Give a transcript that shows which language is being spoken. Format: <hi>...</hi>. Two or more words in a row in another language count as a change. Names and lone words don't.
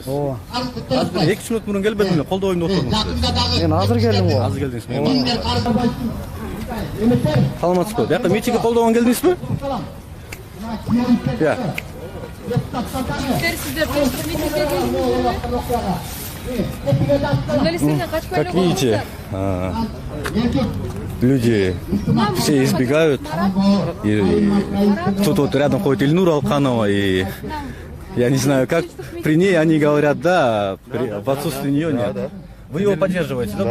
<ky>Азыр 2 мүнөт мурун келбедим эле, колдобойм деп отурдуңуз. Мен азыр келдим го. Азыр келдиңизби? Саламатсызбы? Бияка митингге колдогону келдиңизби? Я. Сиздер тоштук митингге келдиңизби? Журналисттерден качпай эле</ky> <ru>Как видите, люди все избегают. И тут вот рядом ходит Ильнура Алканова, и я не знаю, как при ней они говорят да, а в отсутствии нее нет. Вы его поддерживаете, да,</ru>